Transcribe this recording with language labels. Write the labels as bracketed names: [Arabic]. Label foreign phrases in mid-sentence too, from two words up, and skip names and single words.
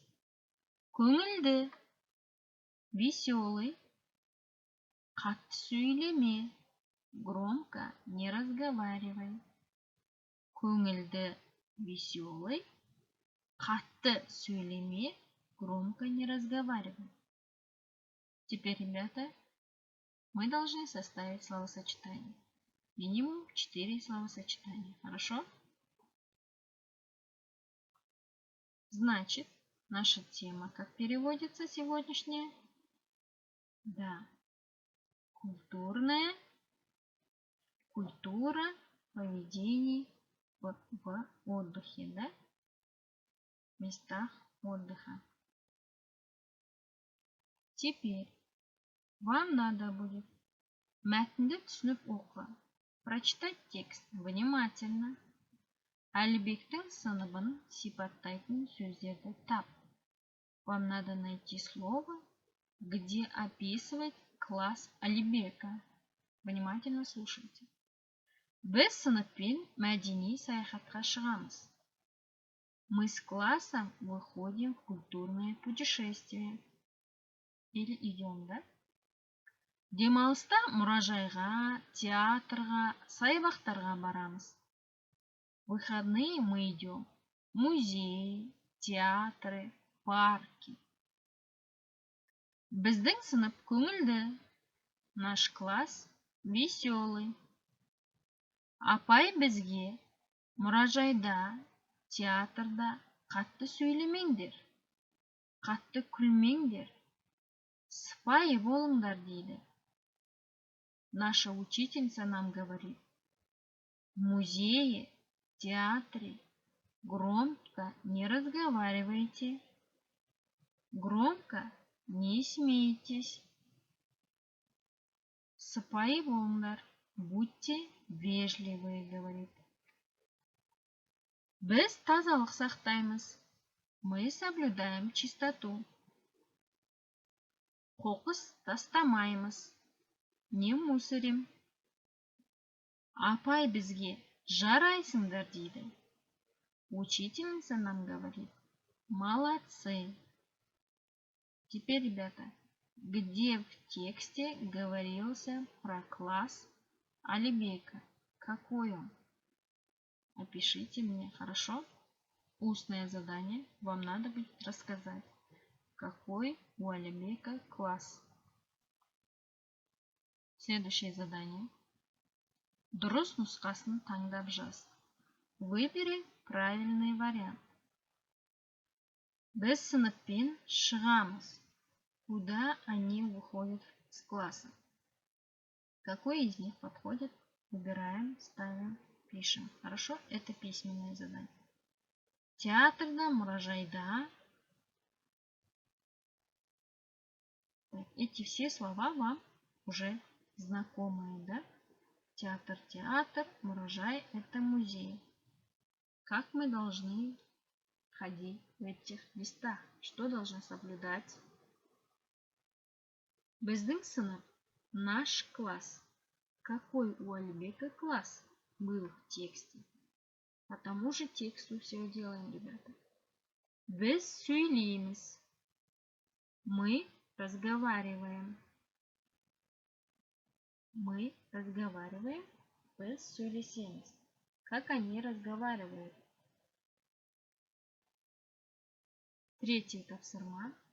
[Kazakh] Көңілді. Веселый. Қатты сөйлеме. [Russian] Громко не разговаривай. [Kazakh] Көңілді. Веселый. Қатты сөйлеме. [Russian] Громко не разговаривай. Теперь, ребята, мы должны составить словосочетание. Минимум 4 словосочетания. Хорошо? Значит, наша тема, как переводится сегодняшняя? Да. Культура поведений в отдыхе, да? В местах отдыха. Теперь вам надо будет [Kazakh] мәтінді түсініп оқы. [Russian] Прочитать текст внимательно. [Kazakh] Әлібектің сыныбын сипаттайтын сөздерді тап. [Russian] Вам надо найти слово, где описывать класс Әлібека. Внимательно слушайте. [Kazakh] Біз сыныппен мәдени саяхатқа шығамыз. [Russian] Мы с классом выходим в культурное путешествие. Или идем, да? [Kazakh] Демалыста мұражайға, театрға, саябақтарға барамыз. [Russian] Выходные мы идем в музеи, театры, парки. [Kazakh] Біздің сынып көңілді. [Russian] Наш класс веселый. [Kazakh] Апай бізге мұражайда, театрда қатты сөйлемеңдер. Қатты күлмеңдер. Сыпайы болыңдар дейді. [Russian] Наша учительница нам говорит: в музее, театре громко не разговаривайте, громко не смейтесь. [Kazakh] Сыпайы болыңдар, [Russian] будьте вежливые, говорит. [Kazakh] Біз тазалық сақтаймыз. [Russian] Мы соблюдаем чистоту. [Kazakh] Қоқыс тастамаймыз. [Russian] Не мусорим. [Kazakh] Апай бізге жарайсыңдар дейді. [Russian] Учительница нам говорит: молодцы. Теперь, ребята, где в тексте говорился про класс Әлібека? Какой он? Опишите мне, хорошо? Устное задание. Вам надо будет рассказать, какой у Әлібека класс. Следующее задание. [Kazakh] Дұрыс нұсқасын таңдап жаз. [Russian] Выбери правильный вариант. [Kazakh] Біз сыныппен шығамыз. [Russian] Куда они выходят с класса? Какой из них подходит? Выбираем, ставим, пишем. Хорошо? Это письменное задание. [Kazakh] Театрда, мұражайда. [Russian] Эти все слова вам уже знакомые, да? Театр, мұражай – это музей. Как мы должны ходить в этих местах? Что должны соблюдать? [Kazakh] Біздің сынып, [Russian] наш класс. Какой у Әлібека класс был в тексте? По тому же тексту все делаем, ребята. [Kazakh] Біз сөйлейміз. [Russian] Мы разговариваем. Мы разговариваем. [Kazakh] Біз сөйлесеміз. [Russian] Как они разговаривают? Третий тапсырма.